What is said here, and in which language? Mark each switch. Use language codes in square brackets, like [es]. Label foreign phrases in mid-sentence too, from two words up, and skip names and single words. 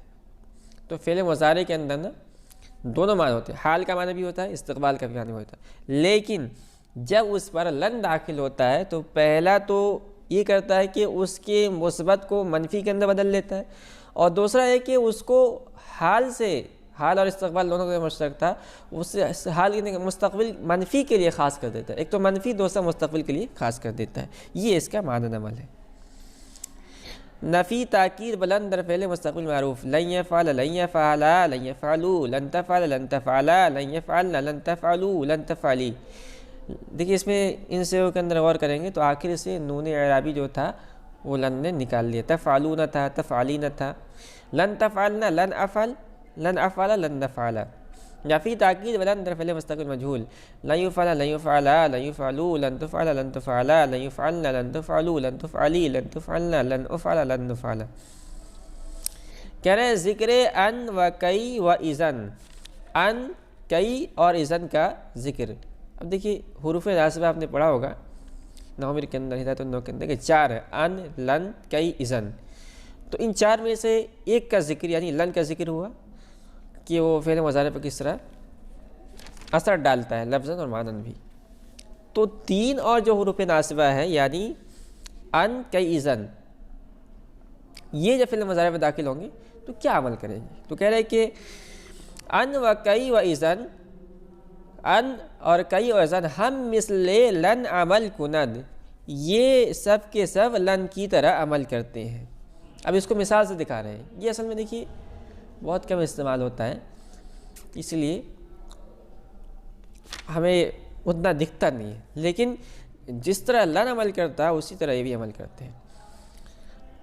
[ur] تو فعل مضارع کے اندر نا دونوں معنی ہوتے ہیں، حال کا معنی بھی ہوتا ہے، استقبال کا بھی معنی ہوتا ہے، لیکن جب اس پر لن داخل ہوتا ہے تو پہلا تو یہ کرتا ہے کہ اس کے مثبت کو منفی کے اندر بدل لیتا ہے، اور دوسرا ہے کہ اس کو حال سے، حال اور استقبال دونوں کا مشترک تھا، اس حال کے مستقبل منفی کے لیے خاص کر دیتا ہے، ایک تو منفی دوسرا مستقبل کے لیے خاص کر دیتا ہے، یہ اس کا معنی عمل ہے۔ [fa] نفی تاکید بلند در فعل مستقبل معروف، [ar] لن یفعل لن یفعلا لن یفعلوا لن تفعل لن تفعلا لن یفعلن لن تفعلوا لن تفعلی۔ [ur] دیکھیے اس میں ان سے کے اندر غور کریں گے تو آخر سے نون اعرابی جو تھا وہ لن نے نکال لیا، تفعلون تھا، تفعلین تھا، [ar] لن تفعلنا لن افعل لن افعل لن نفعل۔ [fa] نفی تاکید بلند در فعل مستقبل مجهول، [ar] لن یفعل لن یفعلا لن یفعلوا لن تفعل لن تفعلا لن یفعلن لن تفعلوا لن تفعلی لن تفعلن لن افعل لن نفعل۔ [ur] کہہ رہے ہیں ذکر ان و کئی و اذن، ان، کئی اور اذن کا ذکر۔ اب دیکھیے حروف ناصبہ آپ نے پڑھا ہوگا نومر کے اندر، ہدایت النو کے اندر کہ 4 ہے، ان، لن، کئی، اذن۔ تو ان 4 میں سے ایک کا ذکر یعنی لن کا ذکر ہوا کہ وہ فعل مضارع پر کس طرح اثر ڈالتا ہے لفظاً اور معنن بھی۔ تو 3 اور جو حروف ناصبہ ہیں یعنی ان، کئی، اذن، یہ جب فعل مضارع میں داخل ہوں گے تو کیا عمل کریں گے؟ تو کہہ رہے کہ ان و کئی و اذن، ان اور کئی اور اذن [fa] ہم مثل لن عمل کند، [ur] یہ سب کے سب لن کی طرح عمل کرتے ہیں۔ اب اس کو مثال سے دکھا رہے ہیں، یہ اصل میں دیکھیے بہت کم استعمال ہوتا ہے، اس لیے ہمیں اتنا دکھتا نہیں ہے، لیکن جس طرح لن عمل کرتا ہے اسی طرح یہ بھی عمل کرتے ہیں۔